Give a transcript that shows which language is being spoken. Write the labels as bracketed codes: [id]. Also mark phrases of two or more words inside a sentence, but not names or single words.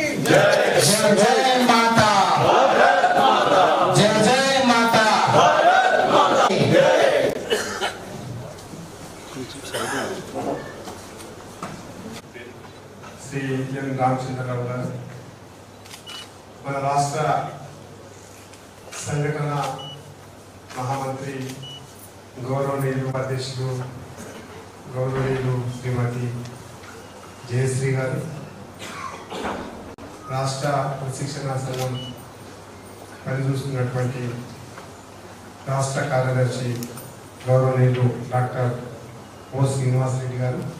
[hi] जय जय माता, जय जय माता। [te] श्री एन रामचंद्रराव गाరు మన రాష్ట్ర సంఘటన మహామంత్రి గౌరవనీయులు అధ్యక్షులు గౌరవనీయులు శ్రీమతి జయశ్రీ గారు, రాష్ట్ర ప్రశిక్షణ సంఘం పనిచూస్తున్నటువంటి రాష్ట్ర కార్యదర్శి గౌరవనీయులు డాక్టర్ ఓ శ్రీనివాస్ రెడ్డి గారు,